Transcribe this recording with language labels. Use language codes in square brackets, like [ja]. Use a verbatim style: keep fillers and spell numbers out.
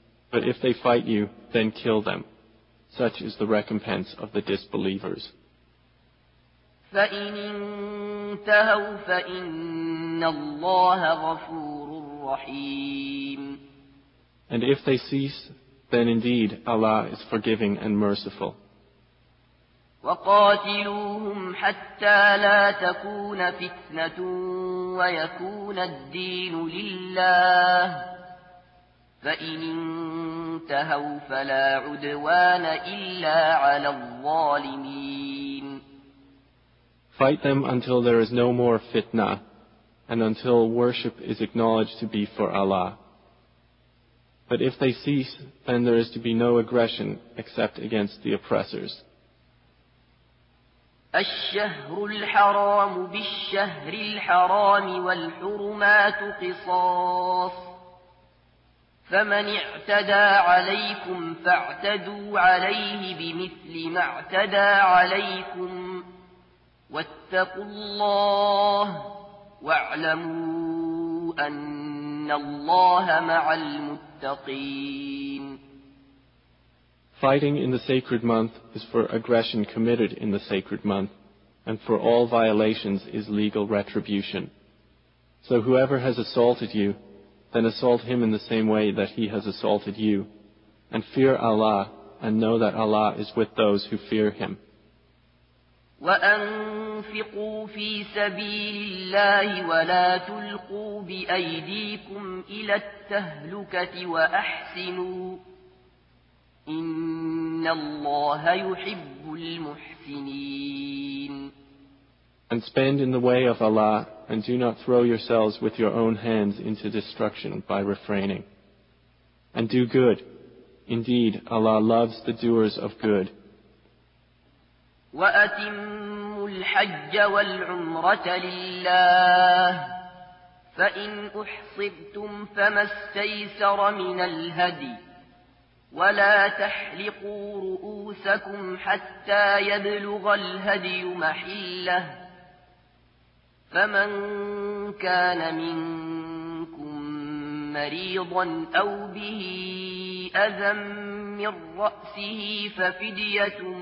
[en] But if they fight you, then kill them. Such is the recompense of the disbelievers. [ar] فإن انتهوا فإن الله غفور رحيم. [en] And if they cease, then indeed Allah is forgiving and merciful. [ar] وقاتلوهم حتى لا تكون فتنة ويكون الدين لله فإن انتهوا فلا عدوان إلا على الظالمين. [en] Fight them until there is no more fitna, and until worship is acknowledged to be for Allah. But if they cease, then there is to be no aggression except against the oppressors. [ar] الشهر الحرام بالشهر الحرام والحرمات قصاص فمن اعتدى عليكم فاعتدوا عليه بمثل ما اعتدى عليكم واتقوا الله واعلموا أن الله مع المتقين. [en] Fighting in the sacred month is for aggression committed in the sacred month, and for all violations is legal retribution. So whoever has assaulted you, then assault him in the same way that he has assaulted you, and fear Allah, and know that Allah is with those who fear him. [ar] وأنفقوا في سبيل الله ولا تلقوا بأيديكم إلى التهلكة وأحسنوا إن الله يحب المحسنين. [en] And spend in the way of Allah, and do not throw yourselves with your own hands into destruction by refraining. And do good. Indeed, Allah loves the doers of good. [ar] وأتموا الحج والعمرة لله فإن أحصرتم فما استيسر من الهدي ولا تحلقوا رؤوسكم حتى يبلغ الهدي محله فمن كان منكم مريضا أو به أذى من رأسه ففدية